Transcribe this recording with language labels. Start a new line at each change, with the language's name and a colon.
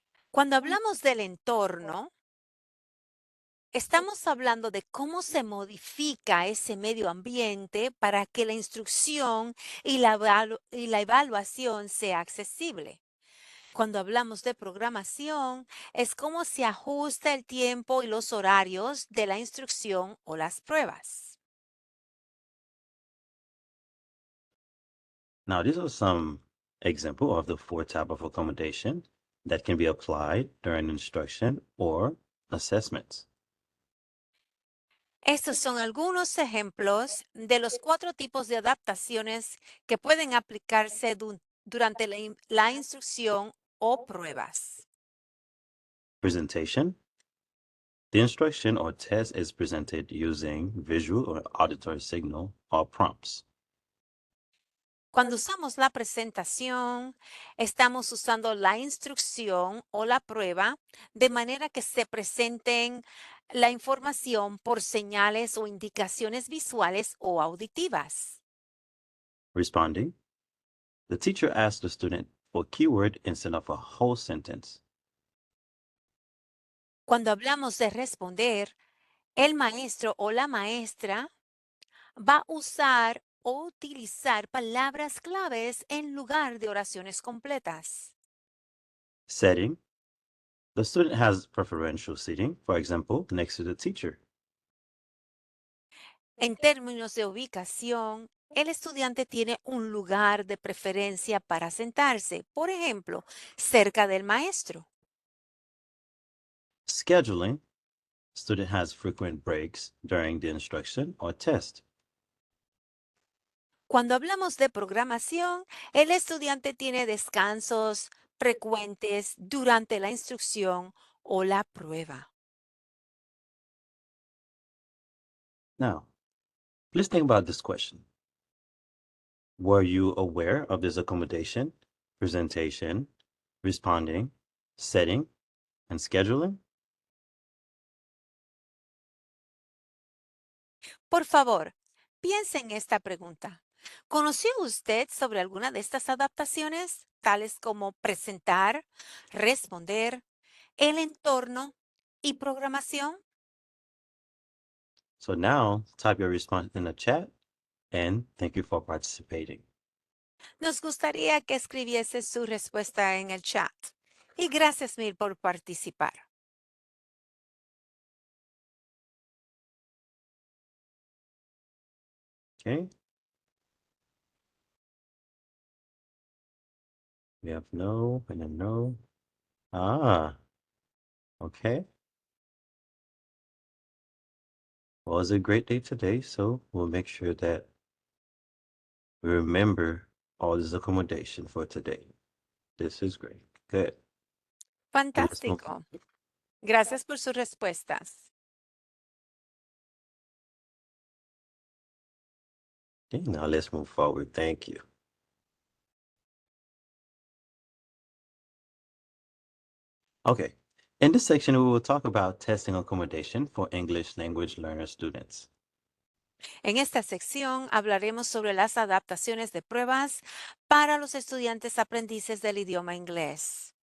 Spanish: Cuando hablamos del entorno, estamos hablando de cómo se modifica ese medio ambiente para que la instrucción y la evaluación sea accesible. Cuando hablamos de programación, es cómo se ajusta el tiempo y los horarios de la instrucción o las pruebas.
English: Now, these are some example of the four type of accommodation that can be applied during instruction or assessments.
Spanish: Estos son algunos ejemplos de los 4 tipos de adaptaciones que pueden aplicarse durante la instrucción o pruebas.
English: Presentation. The instruction or test is presented using visual or auditory signal or prompts.
Spanish: Cuando usamos la presentación, estamos usando la instrucción o la prueba de manera que se presenten la información por señales o indicaciones visuales o auditivas.
English: Responding. The teacher asks the student for a keyword instead of a whole sentence.
Spanish: Cuando hablamos de responder, el maestro o la maestra va a usar o utilizar palabras claves en lugar de oraciones completas.
English: Setting. The student has preferential seating, for example, next to the teacher.
Spanish: En términos de ubicación, el estudiante tiene un lugar de preferencia para sentarse, por ejemplo, cerca del maestro.
English: Scheduling. Student has frequent breaks during the instruction or test.
Spanish: Cuando hablamos de programación, el estudiante tiene descansos frecuentes durante la instrucción o la prueba.
English: Now, please think about this question. Were you aware of this accommodation, presentation, responding, setting, and scheduling?
Spanish: Por favor, piense en esta pregunta. ¿Conoció usted sobre alguna de estas adaptaciones, tales como presentar, responder, el entorno y programación? So now, type your response in the chat, and thank you for participating. Nos gustaría que escribiese su respuesta en el chat. Y gracias mil por participar.
English: Okay. We have no and a no. Ah, okay. Well, it's a great day today, so we'll make sure that we remember all this accommodation for today. This is great. Good. And let's move.
Spanish: Fantástico. Gracias por sus respuestas.
English: Okay, now let's move forward. Thank you. Okay. In this section, we will talk about testing accommodation for English language learner students.
Spanish: En esta sección hablaremos sobre las adaptaciones de pruebas para los estudiantes aprendices del idioma inglés.